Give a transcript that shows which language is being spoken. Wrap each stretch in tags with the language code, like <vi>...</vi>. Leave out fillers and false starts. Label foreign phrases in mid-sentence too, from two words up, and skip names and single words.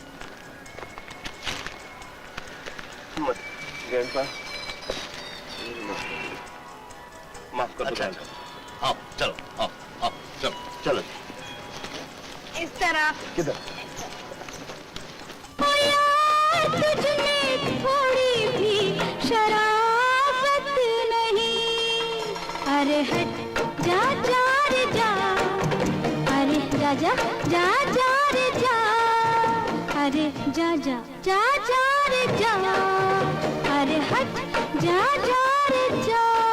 <hi>ग्रैंडपा, माफ कर दो। आओ, चलो, आओ, आओ, चलो, चलो। इस तरह। किधर? तुझमें थोड़ी भी शराफत नहीं। अरे हट जा जा रे जा, अरे जा जा जा जा रे जा, अरे जा जा जा जा रे जा, अरे हट जा जा रे जा।</hi>